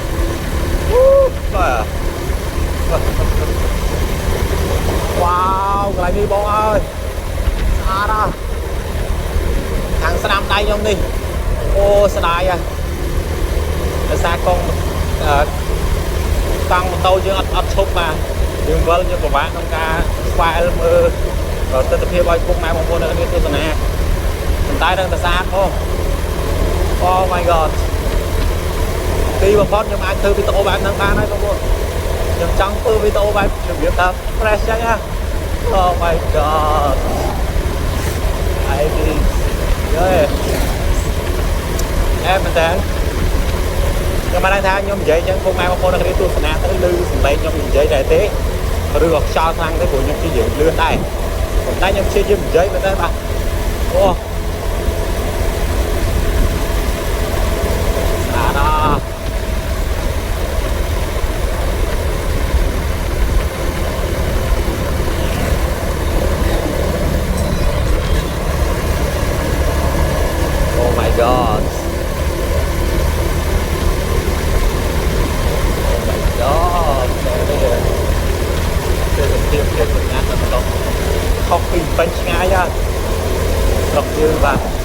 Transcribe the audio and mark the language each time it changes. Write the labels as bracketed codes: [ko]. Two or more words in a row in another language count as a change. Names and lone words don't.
[km] បាទវ៉ាវកន្លែងនេះបងអើយស្អាតណាស់ខាងស្នាមដៃខ្ញុំនេះអូស្ដាយហ่ะដោយសារកង់ ម៉ូតូយើងអត់ឈប់បាទយើងវិលយើងពិបាកក្នុងការស្វែងមើលទស្សនភាពឲ្យពុកម៉ែបងប្អូននៅនេះទស្សនាប៉ុន្តែនឹងតែស្អាតផង [en] Oh my god [km] ទីបំផុតខ្ញុំអាចធ្វើវីដេអូបែបហ្នឹងបានហើយបងប្អូនខ្ញុំចង់ធ្វើវីដេអូបែបរបៀបថា fresh ចឹងណា [en] Oh my god [km] ហើយទី មែនតើខ្ញុំបានថាខ្ញុំនិយាយចឹងពុកម៉ែបងប្អូននៅនេះទស្សនាទៅឮសម្លេងខ្ញុំនិយាយដែរទេឬក៏ខ្យល់ខ្លាំងទេព្រោះខ្ញុំជិះយើងលឿនដែរប៉ុន្តែខ្ញុំព្យាយាមនិយាយមែនទេបាទអូ [en] អាណា Oh my god [km] ភាពសម្ងាត់ទៅដល់ខុសពីពេញឆ្ងាយហ่ะស្រុកយើងបាទ